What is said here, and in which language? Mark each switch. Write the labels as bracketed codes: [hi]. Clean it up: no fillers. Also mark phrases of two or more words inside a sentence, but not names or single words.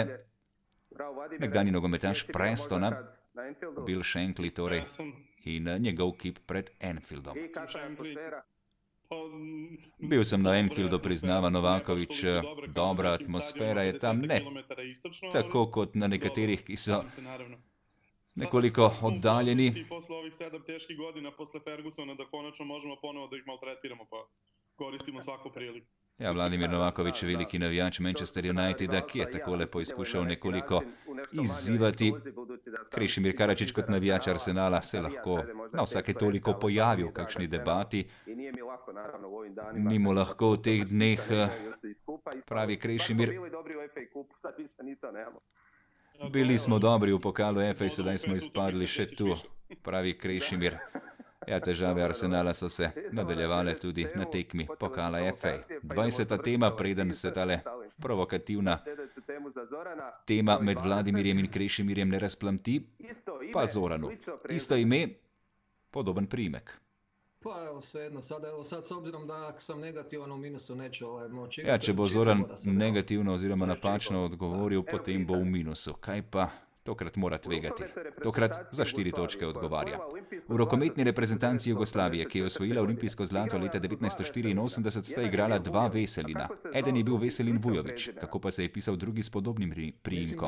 [sl] Nekdanji nogometaš Prestona, Bill Shankly torej, in njegov kip pred Anfieldom. Bil sem na Anfieldu, priznava Novaković, dobra atmosfera je tam, ne tako kot na nekaterih, ki so nekoliko oddaljeni. [sr] Posle ovih 7 teških godina, posle Fergusona, da konačno možemo ponovo da ih maltretiramo, pa koristimo svaku priliku. [sl] Ja, Vladimir Novaković, veliki navijač Manchester Uniteda, ki je takole poizkušal nekoliko izzivati. Krešimir Karačić kot navijač Arsenala se lahko na vsake toliko pojavi v kakšni debati. Ni mu lahko v teh dneh, pravi Krešimir. Bili smo dobri v pokalu FA, sedaj smo izpadli še tu, pravi Krešimir. Ja, težave Arsenala so se nadaljevale tudi na tekmi pokala FA. 20. tema, preden se tale provokativna tema med Vladimirjem in Krešimirjem ne razplamti, pa Zoranu. Isto ime, podoben priimek. [hr] Pa evo svejedno, sad s obzirom da sam negativan u minusu neću moći. [sl] Ja, če bo Zoran negativno oziroma napačno odgovoril, potem bo v minusu. Kaj pa? Tokrat mora tvegati. Tokrat za 4 točke odgovarja. V rokometni reprezentanci Jugoslavije, ki je osvojila olimpijsko zlato leta 1984, sta igrala 2 Veselina. Eden je bil Veselin Vujović, kako pa se je pisal drugi s podobnim priimkom?